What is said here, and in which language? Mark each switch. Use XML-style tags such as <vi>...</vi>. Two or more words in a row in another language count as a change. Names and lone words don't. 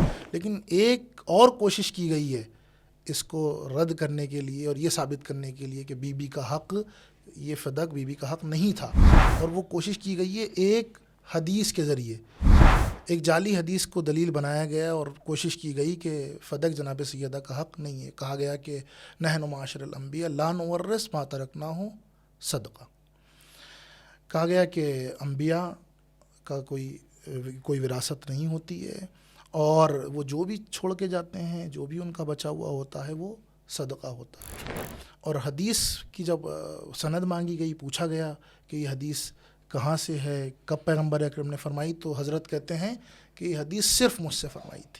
<ur>لیکن ایک اور کوشش کی گئی ہے اس کو رد کرنے کے لیے اور یہ ثابت کرنے کے لیے کہ بی بی کا حق، یہ فدق بی بی کا حق نہیں تھا. اور وہ کوشش کی گئی ہے ایک حدیث کے ذریعے، ایک جعلی حدیث کو دلیل بنایا گیا اور کوشش کی گئی کہ فدق جناب سیدہ کا حق نہیں ہے. کہا گیا کہ</ur> <ar>نحن معاشر الانبیاء لا نورث ما ترکناہ صدقہ.</ar> <ur>کہا گیا کہ انبیاء کا کوئی وراثت نہیں ہوتی ہے، اور وہ جو بھی چھوڑ کے جاتے ہیں، جو بھی ان کا بچا ہوا ہوتا ہے وہ صدقہ ہوتا ہے. اور حدیث کی جب سند مانگی گئی، پوچھا گیا کہ یہ حدیث کہاں سے ہے، کب پیغمبر اکرم نے فرمائی، تو حضرت کہتے ہیں کہ یہ حدیث صرف مجھ سے فرمائی تھی.</ur>